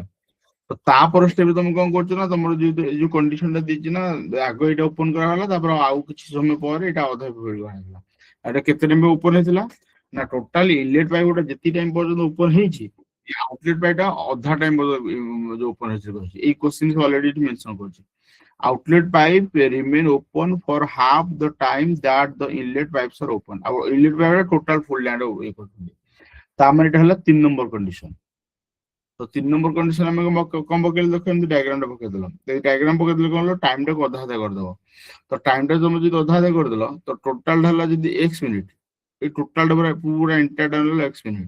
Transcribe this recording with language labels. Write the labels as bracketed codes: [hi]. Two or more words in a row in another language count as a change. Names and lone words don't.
[or] ତ ତାପରେ ଷ୍ଟେପ ତମେ କଣ କରୁଛ ନା, ତମର ଯୋଉ କଣ୍ଡିସନ ଟା ଦେଇଛି ନା, ଆଗ ଏଇଟା ଓପନ କରାଗଲା, ତାପରେ ଆଉ କିଛି ସମୟ ପରେ ଏଇଟା ଅଧା ବାହାରିଲା। ଏଟା କେତେ [en] time open [or] ହେଇଥିଲା ନା, [en] totally inlet pipe [or] ଗୋଟେ ଯେତିକି ଟାଇମ ପର୍ଯ୍ୟନ୍ତ ଓପନ ହେଇଛି, [en] outlet pipe [or] ଟା ଅଧା [en] time open [or] ହେଇଛି କହିଛି। ଏଇ [en] question already [or] ଏଠି ମେନସନ କରିଛି। [en] Outlet pipe remain open for half the time that the inlet pipes are open. [or] ଆଉ [en] inlet pipe total full land [or] ଇଏ କରୁଛନ୍ତି। ତାମାନେ ଏଟା ହେଲା 3 ନମ୍ବର କଣ୍ଡିସନ। ତ 3 ନମ୍ବର କଣ୍ଡିସନ ଆମେ କଣ ପକେଇଲେ ଦେଖ, ଏମିତି ଡାଇଗ୍ରାମ ଟା ପକେଇଦେଲ। ଏଇ ଡାଇଗ୍ରାମ ପକେଇଦେଲେ କଣ ହলো, ଟାଇମ ଟାକୁ ଅଧା ଅଧା କରିଦବ। ତ ଟାଇମ ଟା ତମେ ଯଦି ଅଧା ଅଧା କରିଦେଲ, ତ ଟୋଟାଲ ଟା ହେଲା ଯଦି x ମିନିଟ୍, এই ଟୋଟାଲ ଟା ପୁରା ଏଣ୍ଟାୟାର ଟା ହେଲା x ମିନିଟ୍।